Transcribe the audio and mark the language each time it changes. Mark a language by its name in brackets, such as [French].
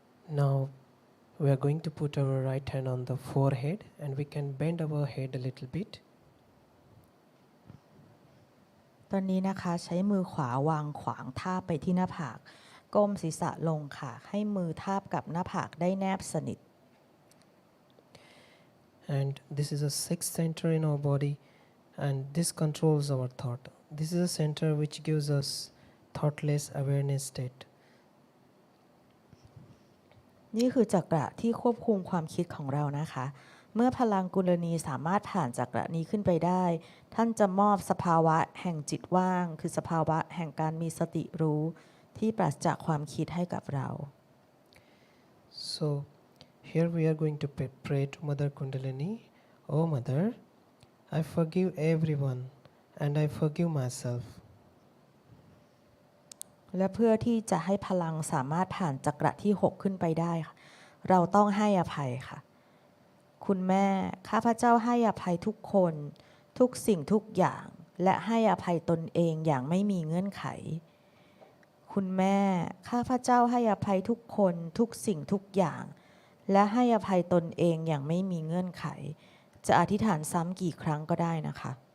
[English] Now we are going to put our right hand on the forehead and we can bend our head a little bit. [Thai] ตอนนี้นะคะใช้มือขวาวางขวางทาบไปที่หน้าผากก้มศีรษะลงค่ะให้มือทาบกับหน้าผากได้แนบสนิท [English] And this is a sixth center in our body and this controls our thought. This is a center which gives us thoughtless awareness state. [Thai] นี่คือจักระที่ควบคุมความคิดของเรานะคะเมื่อพลังกุลนีสามารถผ่านจักระนี้ขึ้นไปได้ท่านจะมอบสภาวะแห่งจิตว่างคือสภาวะแห่งการมีสติรู้ที่ปราศจากความคิดให้กับเรา [English] So here we are going to pray to Mother Kundalini. Oh Mother, I forgive everyone and I forgive myself. [Thai] และเพื่อที่จะให้พลังสามารถผ่านจักระที่ 6 ขึ้นไปได้ค่ะเราต้องให้อภัยค่ะคุณแม่ข้าพเจ้าให้อภัยทุกคนทุกสิ่งทุกอย่างและให้อภัยตนเองอย่างไม่มีเงื่อนไขคุณแม่ข้าพเจ้าให้อภัยทุกคนทุกสิ่งทุกอย่างและให้อภัยตนเองอย่างไม่มีเงื่อนไขจะอธิษฐานซ้ำกี่ครั้งก็ได้นะคะ